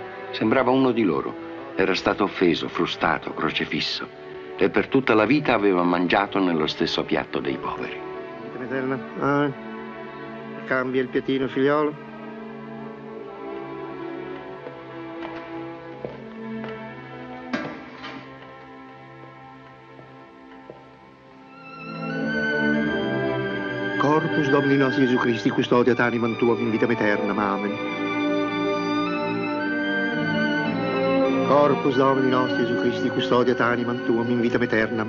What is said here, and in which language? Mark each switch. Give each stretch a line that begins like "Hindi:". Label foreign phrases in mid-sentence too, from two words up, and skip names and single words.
Italian: Sembrava uno di loro, era stato offeso, frustato, crocefisso e per tutta la vita aveva mangiato nello stesso piatto dei poveri. Cambia il piattino, figliolo.
Latin: Corpus Domini nostri Gesù Cristi, custodiat animam tuam in vitam aeternam. Amen. Corpus Domini nostri Gesù Cristi, custodiat animam tuam in vitam aeternam.